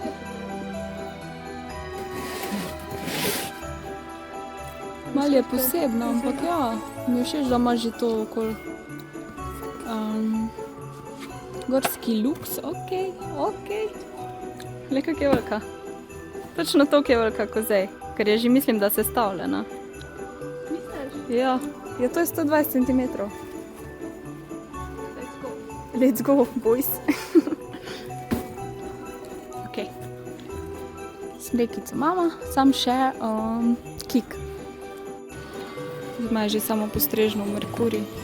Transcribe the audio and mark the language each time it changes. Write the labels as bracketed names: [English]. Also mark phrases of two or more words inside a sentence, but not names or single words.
[Slovenian] Malo je posebno, ampak ja, mi je všeč, da ima že to okoli. Gorski luks, okej. Le kak je velika. Točno toliko je velika kot zdaj. Ker je že mislim, da sestavljena. Misliš? Ja, to je 120 cm. [English] Let's go, boys. [Slovenian] Ok. Smrekico imamo, sam še kik. Zdaj je že samo postrežno v Merkurju.